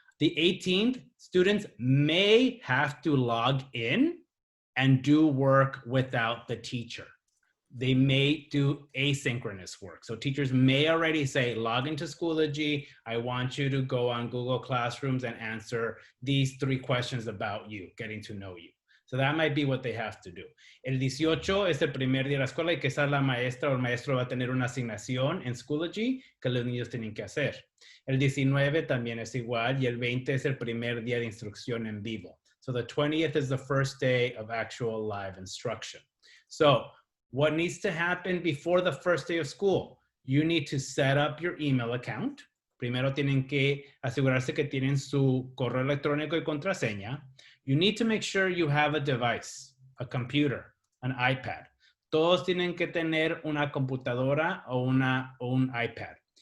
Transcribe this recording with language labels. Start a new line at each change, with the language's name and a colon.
English: The 18th, students may have to log in and do work without the teacher. They may do asynchronous work. So teachers may already say, log into Schoology. I want you to go on Google Classrooms and answer these 3 questions about you, getting to know you. So that might be what they have to do.
Spanish: El 18 es el primer día de la escuela y quizás la maestra o el maestro va a tener una asignación en Schoology que los niños tienen que hacer. El 19 también es igual y el 20 es el primer día de instrucción en vivo.
English: So the 20th is the first day of actual live instruction. So what needs to happen before the first day of school? You need to set up your email account.
Spanish: Primero tienen que asegurarse que tienen su correo electrónico y contraseña.
English: You need to make sure you have a device, a computer, an iPad.
Spanish: Todos tienen que tener una computadora o un iPad.